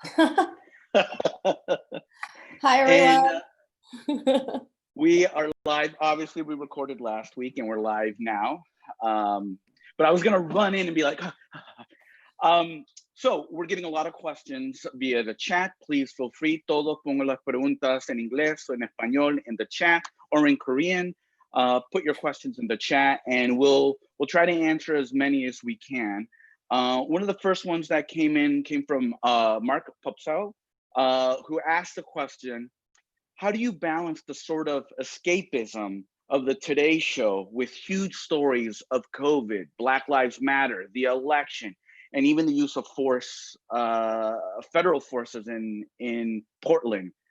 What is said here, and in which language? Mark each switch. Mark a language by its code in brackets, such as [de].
[en] Hi, everyone. We are live. Obviously, we recorded last week and we're live now. But I was going to run in and be like, so we're getting a lot of questions via the chat. Please feel free. [es] Todos pongan las preguntas en inglés o en español [en] in the chat or in Korean. put your questions in the chat, and we'll try to answer as many as we can. One of the first ones that came from Mark Popsell, who asked the question, how do you balance the sort of escapism of the Today Show with huge stories of COVID, Black Lives Matter, the election, and even the use of force, federal forces in Portland?